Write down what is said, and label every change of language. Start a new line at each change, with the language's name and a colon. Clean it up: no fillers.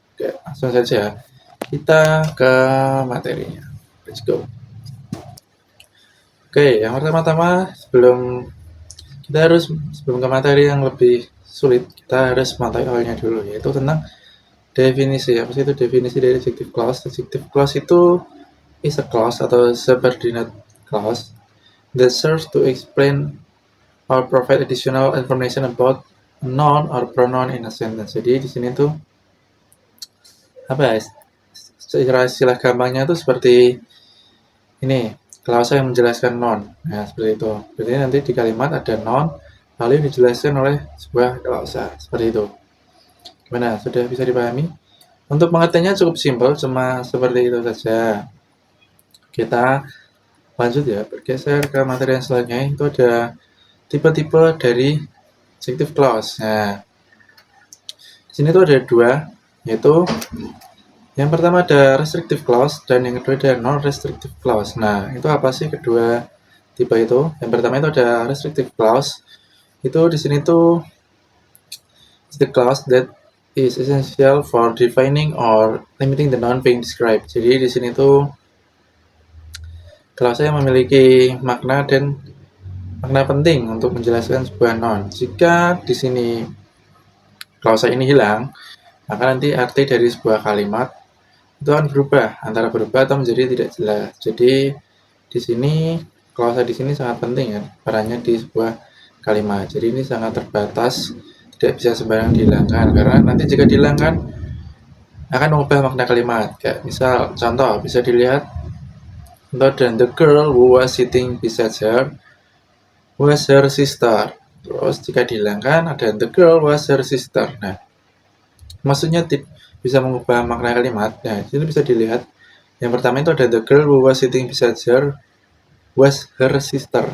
Indonesian: Oke, langsung saja kita ke materinya.
English: Let's go.
Indonesian: Oke, yang pertama-tama sebelum ke materi yang lebih sulit, kita harus mengetahui awalnya dulu, yaitu tentang definisi. Apa sih itu definisi dari adjective clause?
English: Adjective clause
Indonesian: itu
English: is a clause
Indonesian: atau
English: subordinate clause that serves to explain or provide additional information about a noun or pronoun in a sentence.
Indonesian: Jadi di sini tuh apa ya? Istilah gampangnya tuh seperti ini, klausa yang menjelaskan noun. Nah, seperti itu. Berarti nanti di kalimat ada noun, lalu dijelaskan oleh sebuah klausa. Seperti itu. Gimana? Sudah bisa dipahami? Untuk pengertiannya cukup simpel, cuma seperti itu saja. Kita lanjut ya, bergeser ke materi yang selanjutnya. Itu ada tipe-tipe dari adjective clause. Nah, di sini tuh ada dua, yaitu yang pertama ada restrictive clause dan yang kedua ada non-restrictive clause. Nah, itu apa sih kedua tipe itu? Yang pertama itu ada restrictive clause. Itu di sini tuh
English: the clause that is essential for defining or limiting the noun being described.
Indonesian: Jadi di sini tuh clause yang memiliki makna dan makna penting untuk menjelaskan sebuah noun. Jika di sini clause ini hilang, maka nanti arti dari sebuah kalimat itu akan berubah, antara berubah atau menjadi tidak jelas. Jadi di sini klausa di sini sangat penting ya perannya di sebuah kalimat. Jadi ini sangat terbatas, tidak bisa sembarang dihilangkan karena nanti jika dihilangkan akan mengubah makna kalimat. Kayak misal contoh bisa dilihat contoh, dan
English: the girl who was sitting beside her was her sister.
Indonesian: Terus jika dihilangkan ada
English: the girl was her sister.
Indonesian: Nah, maksudnya bisa mengubah makna kalimat. Nah, ini bisa dilihat. Yang pertama itu ada
English: the girl who was sitting beside her was her sister.